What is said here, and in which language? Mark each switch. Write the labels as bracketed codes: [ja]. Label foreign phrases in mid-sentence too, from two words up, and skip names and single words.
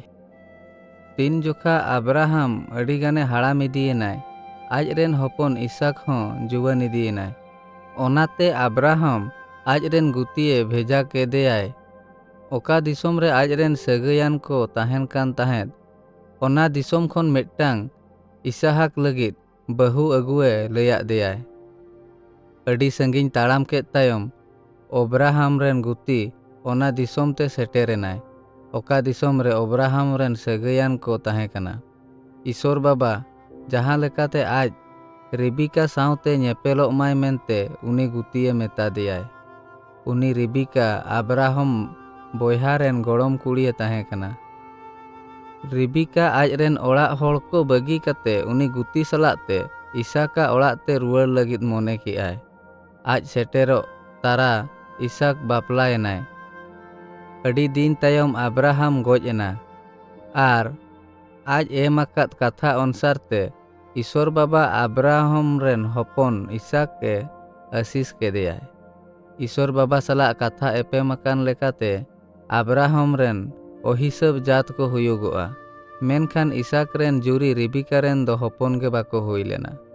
[sat] तीन जोखा अब्राहम अड़ी गाने हाड़ाम इदीएनाय, आजरेन हपन इसहाक हों जुवान इदीएनाय। ओनाते अब्राहम आजरेन गुतिये भेजा केदेयाय ओका दिसोम रे आजरेन सगायान को ताहेन कान ताहेद। ओना दिसोम खन मिदटांग इसहाक लगित बहु अगुए लैया देयाय। अड़ी संगिन ताड़ाम केद तायम अब्राहम रेन गुती ओना दिसोम ते सेटेरेनाय ओका दिसोम रे अब्राहम रेन सगायान को ताहें कना। ईश्वर बाबा जहां लेकाते आज रिबिका सावते नेपेलोग माय मेनते उनी गुतिये मेता देयाय। उनी रिबिका अब्राहम बोयहा रेन गड़म कुड़िये ताहें कना। रिबिका आजरेन ओड़ाग होड़ को बगी कते उनी गुती सलाते इसहाका ओड़ाग ते रुवाड़ लगित मोने किआय। आज सेटेरो तारा इसहाक बापलायनाय। अड़ी दिन तायम अब्राहम गोज एना आर आज एमाकात कथा अनुसार ते ईश्वर बाबा अब्राहम रेन हपन इसहाक के आशीष केदेयाय। ईश्वर बाबा सला कथा एपेमकान लेकाते अब्राहम रेन अहिसाब जात को हुयुगोआ, मेनखान इसहाक रेन जुरी रिबिका रेन दो हपन के बाको हुई लेना।